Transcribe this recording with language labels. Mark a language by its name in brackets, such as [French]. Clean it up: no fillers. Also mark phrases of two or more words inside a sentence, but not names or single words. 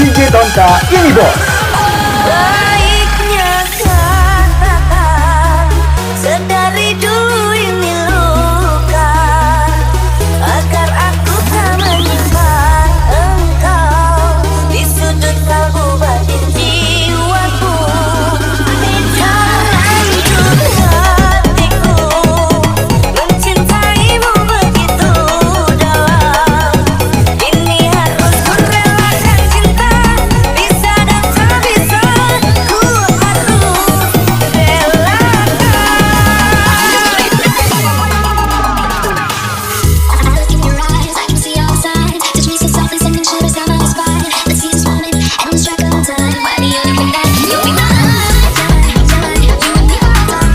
[Indonesian] Tonta ini bos. Baiknya katakan, sedari dulu ini luka, agar aku tak menyimpan engkau di sudut kalbu batin jiwaku. Terlanjur hatiku mencintaimu begitu dalam. Ini harus ku relakan cinta, bisa dan tak bisa, ku harus relakan. [English] I look in your eyes, I can see all sides. Touch me so softly, sending shivers down my spine. The seasons running, and I'm struck on time. Why do you think that you'll be mine? You and me are done.